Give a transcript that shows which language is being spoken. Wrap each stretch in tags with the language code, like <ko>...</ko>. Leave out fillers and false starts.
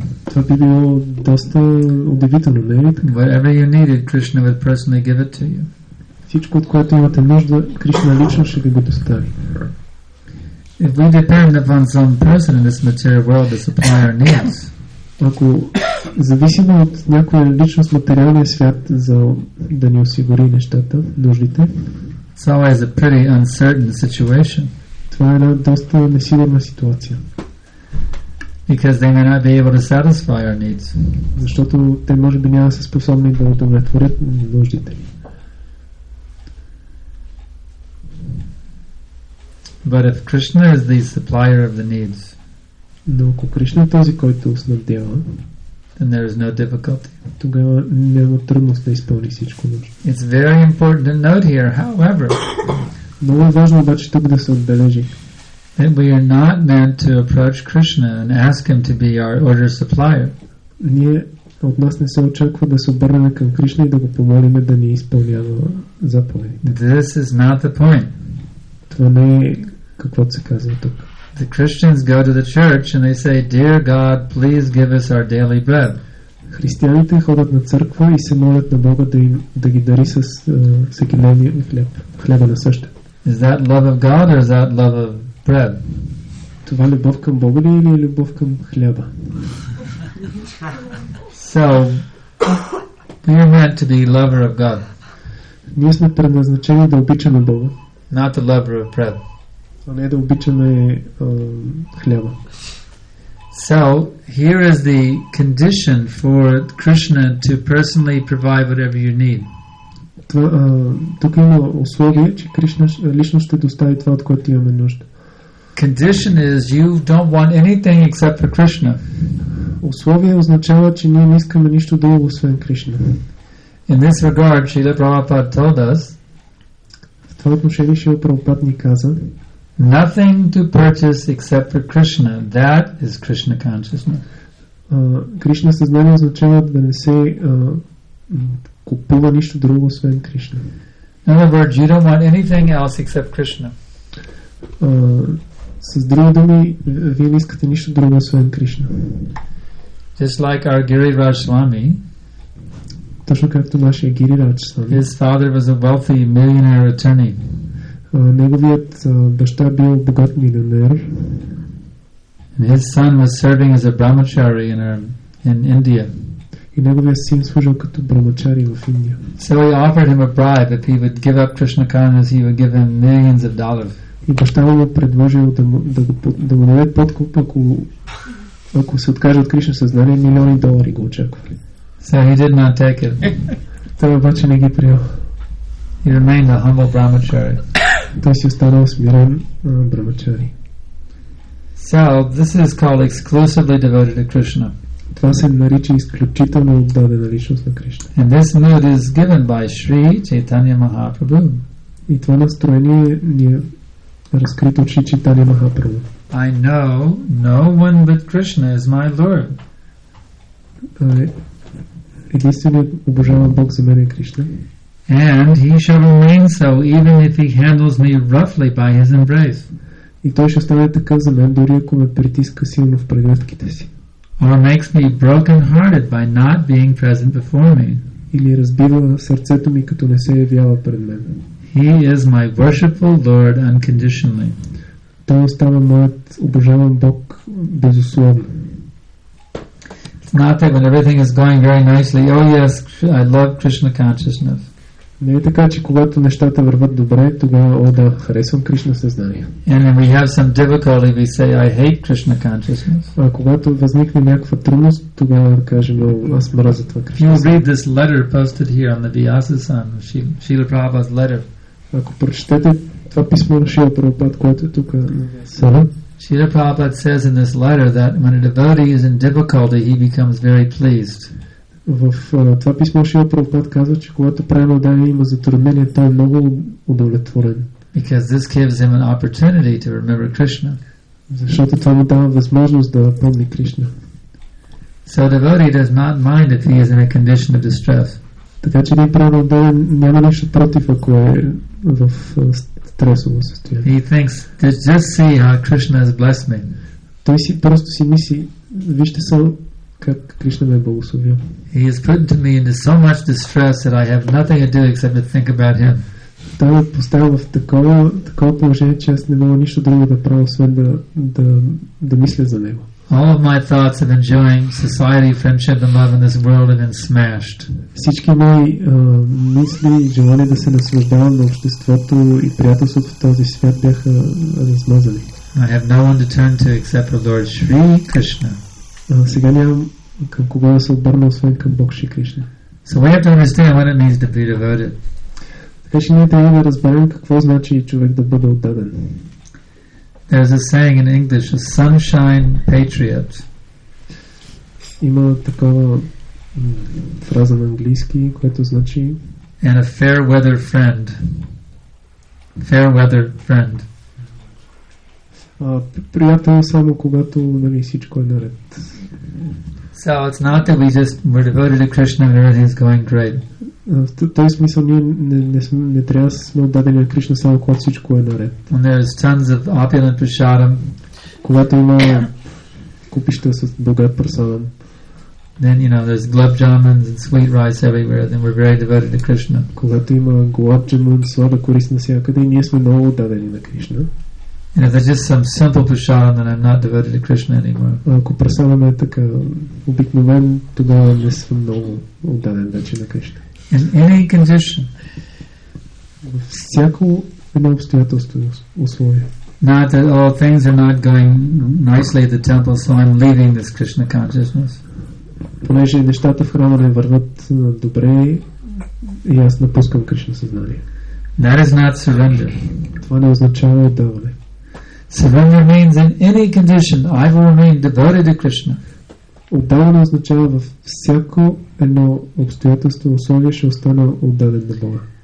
<bg>Това би било доста удивително, не е така?</bg> <en>Whatever you needed, Krishna would personally give it to you.</en> <bg>Всичко, от което имате нужда, Кришна лично ще ви го достави.</bg> <en>If we depend upon some person in this material world to supply our needs,</en> <bg>ако зависим от някоя личност в материалния свят за да ни осигури нещата, нуждите,</bg> <en>it's always a pretty uncertain situation.</en> <bg>Това е една доста несигурна ситуация.</bg> <en>Because they may not be able to satisfy our needs.</en> <bg>Защото те може би няма да са способни да удовлетворят нуждите.</bg> <en>But if Krishna is the supplier of the needs,</en> <bg>но ако Кришна е този, който снабдява,</bg> <en>then there is no difficulty.</en> <bg>Тогава няма трудност да изпълни всичко нужно.</bg> <en>It's very important to note here, however,</en> <bg>много е важно обаче тук да се отбележи,</bg> <en>that we are not meant to approach Krishna and ask him to be our order supplier.</en> <bg>Ние от нас не се очаква да се обърнем към Кришна и да го помолим да ни изпълнява заповедите.</bg> <en>This is not the point.</en> <bg>Това не е каквото се казва тук.</bg> <en>The Christians go to the church and they say, "Dear God, please give us our daily bread."</en> <bg>Християните ходят на църква и се молят на Бога да ги дари с всекидневния хляб, хляба на съща.</bg> <en>Is that love of God or is that love of bread?</en> <bg>Това любов към Бога ли или любов към хляба?</bg> <en>So, we are meant to be lover of God.</en> <bg>Ние сме предназначени да обичаме Бога.</bg> <en>not the lover of bread.</en> <bg>А не да обичаме хляба.</bg> <en>So, here is the condition for Krishna to personally provide whatever you need.</en> <bg>Тук има условие, че Кришна лично ще достави това, от което имаме нужда.</bg> <en>Condition is you don't want anything except for Krishna.</en> <bg>Условие означава, че ние не искаме нищо друго, освен Кришна.</bg> <en>In this regard, Srila Prabhupada told us,</en> <bg>в това отношение Шрила Прабхупад ни каза,</bg> <en>nothing to purchase except for Krishna. That is Krishna consciousness.</en> <bg>Кришна съзнание означава да не се купува нищо друго, освен Кришна.</bg> <en>In other words, you don't want anything else except Krishna.</en> <bg>С други думи, вие не искате нищо друго, освен Кришна.</bg> <en>Just like our Giriraj Swami,</en> <bg>точно както нашия Гирирадж Свами.</bg> <en>His father was a wealthy millionaire attorney.</en> <bg>Неговият баща бил богат милионер.</bg> <en>And his son was serving as a brahmachari in India.</en> <bg>И неговият син служил като брамачари в Индия.</bg> <en>So he offered him a bribe. If he would give up Krishna consciousness, he would give him millions of dollars.</en> <bg>И баща му предложил да му даде подкуп, ако се откаже от Кришна съзнание, милиони долари го очаквали.</bg> <en>So he did not take it.</en> <bg>Той обаче не ги приел.</bg> <en>He remained a humble brahmachari.</en> <bg>Той си останал смирен брамачари.</bg> <en>So this is called exclusively devoted to Krishna.</en> <bg>Това се нарича изключително отдадена личност на Кришна.</bg> <en>And this mood is given by Sri Chaitanya Mahaprabhu.</en> <bg>И това настроение ни е разкрито от Шри Чайтанья Махапрабху.</bg> <en>I know no one but Krishna is my Lord.</en> <bg>Единственият обожаван Бог за мен е Кришна.</bg> <en>And he shall remain so even if he handles me roughly by his embrace.</en> <bg>И той ще стане такъв за мен, дори ако ме притиска силно в прегръдките си.</bg> <en>Or makes me broken-hearted by not being present before me.</en> <bg>Или разбива сърцето ми, като не се явява пред мен.</bg> <en>He is my worshipful Lord unconditionally.</en> <bg>Той остава моят обожаван Бог безусловно.</bg> <en>It's not that when everything is going very nicely, oh yes, I love Krishna consciousness.</en> <bg>Не е така, че когато нещата върват добре, тогава, да, харесвам Кришна съзнание.</bg> <en>And when we have some difficulty, we say, I hate Krishna consciousness.</en> <bg>А когато възникне някаква трудност, тогава да кажем, аз мразя това Кришна.</bg> <en>You read this letter posted here on the Vyasa-san, Srila Prabhupada's letter.</en> <bg>Ако прочетете това писмо на Шрила Прабхупад, което е тук на Vyasa,</bg> <en>Srila Prabhupada says in this letter that when a devotee is in difficulty, he becomes very pleased.</en> <bg>В това писмо Шрила Прабхупад казва, че когато правилно отдаване има затруднение, той е много удовлетворен.</bg> <en>Because this gives him an opportunity to remember Krishna.</en> <bg>Защото това му дава възможност да помни Кришна.</bg> <en>So a devotee does not mind if he is in a condition of distress.</en> <bg>Така че ние правилно отдаване няма нищо против, ако е в стресово състояние.</bg> <en>He thinks, just see how Krishna has blessed me.</en> <bg>Той просто си мисли, вижте само как Кришна ме е благословил.</bg> <en>He has put me into so much distress that I have nothing to do except to think about him.</en> <bg>Той ме поставя в такова положение, че аз не мога нищо друго да правя, освен да мисля за него.</bg> <en>All of my thoughts of enjoying society, friendship and love in this world have been smashed.</en> <bg>Всички мои мисли и желания да се наслаждавам на обществото и приятелството в този свят бяха размазани.</bg> <en>I have no one to turn to except for Lord Shri Krishna.</en> <bg>Сега нямам към кого да се обърна, освен към Бог Шри Кришна.</bg> <en>So we have to understand what it means to be devoted.</en> <bg>Така че ние трябва да разберем какво значи човек да бъде отдаден.</bg> <en>There's a saying in English, a sunshine patriot.</en> <bg>Има такава фраза на английски, което значи</bg> <en>And a fair weather friend. Fair weather friend.</en> <bg>Приятел само когато всичко е наред.</bg> <en>So it's not that we're devoted to Krishna and everything's going great.</en> <bg>В този смисъл ние не трябва да сме отдадени на Кришна само когато всичко е наред.</bg> <en>When there's tons of opulent prasadam,</en> <bg>когато има купища с богат прасадам,</bg> <en>then there's gulab jamuns and sweet rice everywhere, then we're very devoted to Krishna.</en> <bg>Когато има гулаб джамун, слада корист навсякъде, и ние сме много отдадени на Кришна.</bg> <en>And if there's just some simple prasadam, then I'm not devoted to Krishna anymore.</en> <bg>Ако прасадам е така обикновен, тогава не съм много отдаден вече на Кришна.</bg> <en>In any condition,</en> <bg>във всяко едно обстоятелство и условие.</bg> <en>Not that all things are not going nicely at the temple, so I'm leaving this Krishna consciousness.</en> <bg>Понеже нещата в храма не върват добре и аз напускам Кришна съзнание.</bg> <en>That is not surrender.</en> <bg>Това не означава отдаване.</bg> <en>Surrender means in any condition I will remain devoted to Krishna.</en> <bg>Отдаване означава във всяко едно обстоятелство, условие ще остана отдаден на Бога.</bg>